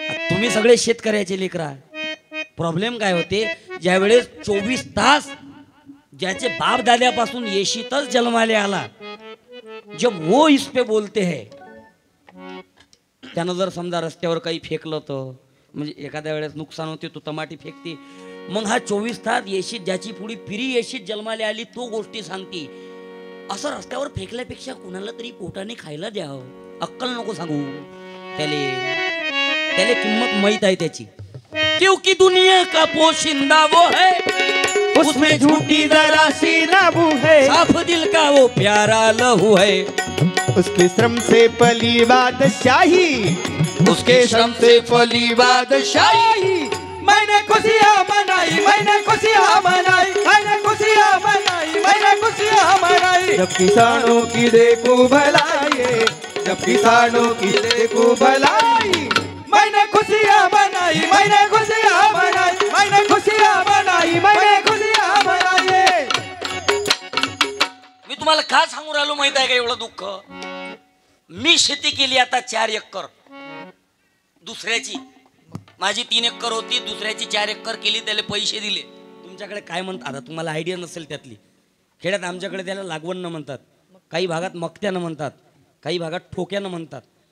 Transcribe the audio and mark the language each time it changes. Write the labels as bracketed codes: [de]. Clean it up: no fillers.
[mr] तुम्ही सगळे शेतकऱ्याचे लेकरा. प्रॉब्लेम काय होते, ज्या वेळेस 24 तास ज्याचे बाप दाद्यापासून येशीतच जन्माले आला, [hi] जब वो इस पे बोलते हैं, [mr] त्यानं जर समजा रस्त्यावर काही फेकलं तर म्हणजे एखाद्या वेळेस नुकसान होते, तो टमाटी फेकते, मग हा 24 तास येशीत ज्याची पुढी पिरी येशीत जन्माले आली तो गोष्टी सांगते. असं रस्त्यावर फेकल्यापेक्षा कुणाला तरी पोटाने खायला द्यावं, अक्कल नको सांगू त्याले किंमत माहित आहे त्याची. [hi] क्योंकि दुनिया का पोशिंदा वो है, उसमें झूठी जरा सी नाबू है, साफ दिल का वो प्यारा लहू है, उसके श्रम से पली बादशाही, उसके श्रम से फली बादशाही. मैंने खुशियाँ मनाई, मैंने खुशियाँ मनाई, मैंने खुशियाँ मनाई, मैंने खुशियाँ मनाई. जब किसानों की देखो भलाई, जब किसानों की देखो भलाई, मैंने खुशियाँ मनाई, मैंने खुशियाँ मनाई, मैंने खुशियाँ मनाई मैंने खुशियाँ मनाई. [mr] मी तुम्हाला का सांगू राहिलो माहित आहे का एवढं दुःख. मी शेती केली आता 4 एकर दुसऱ्याची. माझी 3 एकर होती, दुसऱ्याची 4 एकर केली, त्याला पैसे दिले. तुमच्याकडे काय म्हणतात आता तुम्हाला आयडिया नसेल त्यातली. खेड्यात आमच्याकडे त्याला लागवण म्हणतात, काही भागात मक्त्यानं म्हणतात, काही भागात ठोक्यानं म्हणतात.